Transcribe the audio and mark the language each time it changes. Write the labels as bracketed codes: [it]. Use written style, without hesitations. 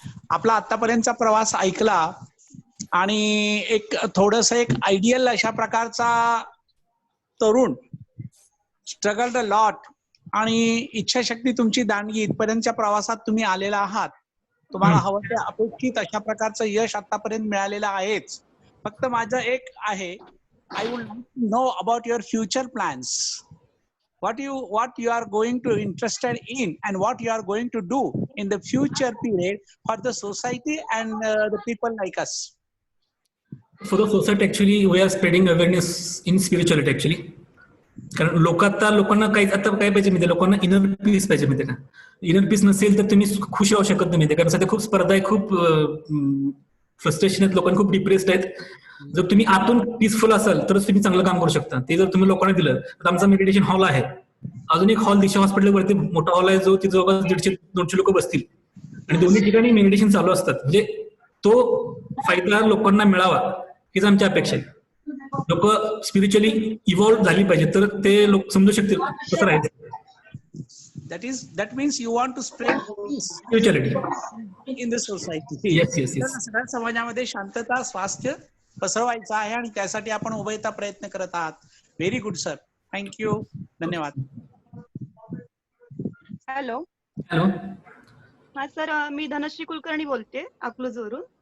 [mr] आपला आतापर्यंतचा प्रवास ऐकला आणि एक थोडस एक आयडियल अशा प्रकारचा तरुण, [en] struggled a lot [mr] आणि इच्छाशक्ती तुमची दांडगी, इथपर्यंतच्या प्रवासात तुम्ही आलेला आहात. तुम्हाला हवं ते अपेक्षित अशा प्रकारचं यश आतापर्यंत मिळालेलं आहेच. फक्त माझं एक आहे, [en] I would like to know about your future plans. what you are going to interested in and what you are going to do in the future period for the society and the people like us. For the society actually we are spreading awareness in spirituality actually. [mr] कारण लोकांना काही आता काय पाहिजे माहिती, लोकांना inner peace पाहिजे माहिती का. इनर पीस नसेल तर तुम्ही खुश राहू शकत नाही माहिती, कारण सध्या खूप स्पर्धा आहे, खूप फ्रस्ट्रेशन आहेत, लोकांना खूप डिप्रेस्ड आहेत. जर तुम्ही आतून पीसफुल असाल तरच तुम्ही चांगलं काम करू शकता. ते जर तुम्ही लोकांना दिलं, तर आमचा मेडिटेशन हॉल आहे, अजून एक हॉल दिशा हॉस्पिटलवरती मोठा हॉल आहे, जो तिथे जवळपास 150-200 लोक बसतील आणि दोन्ही ठिकाणी मेडिटेशन चालू असतात. म्हणजे तो फायदा लोकांना मिळावा हीच आमची अपेक्षा आहे. लोक स्पिरिच्युअली इव्हॉल्व्ह झाली पाहिजे, तर ते लोक समजू शकतील कसं राहायचं. [en] That means you want to spread peace, spirituality in the society. Yes. [mr] समाजामध्ये शांतता, स्वास्थ्य पसरवायचा आहे आणि त्यासाठी आपण उभयता प्रयत्न करत आहात. [en] Very good sir, thank you, धन्यवाद. Hello. Hello. [mr] हा सर, मी धनश्री कुलकर्णी बोलते अकलूजवरून.